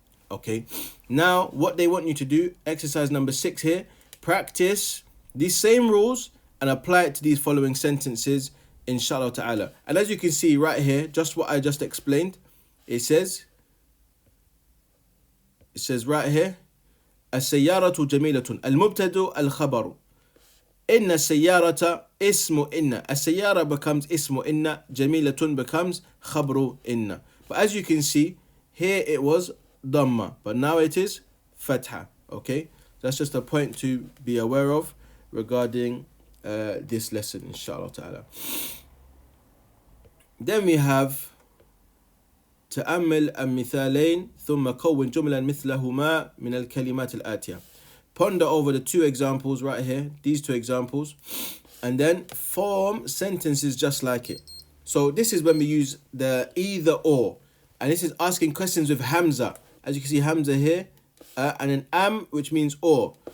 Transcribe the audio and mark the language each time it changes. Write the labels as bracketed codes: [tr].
[en] Okay, now what they want you to do, exercise number 6 here, practice these same rules and apply it to these following sentences, inshallah ta'ala. And as you can see right here, just what I just explained, it says right here, [ar] السيارة جميلة المبتدأ الخبر إن السيارة اسم إن. السيارة [en] becomes [ar] اسم إن, جميلة becomes خبر إن. [en] But as you can see here, it was dhamma, but now it is fatha. Okay, that's just a point to be aware of regarding this lesson, inshallah ta'ala. Then we have [ar] تأمل المثالين ثم كون جملا مثلهما من الكلمات الآتية. [en] Ponder over the two examples right here, these two examples, and then form sentences just like it. So this is when we use the either or, and this is asking questions with hamza. As you can see, hamza here, and an am, which means or.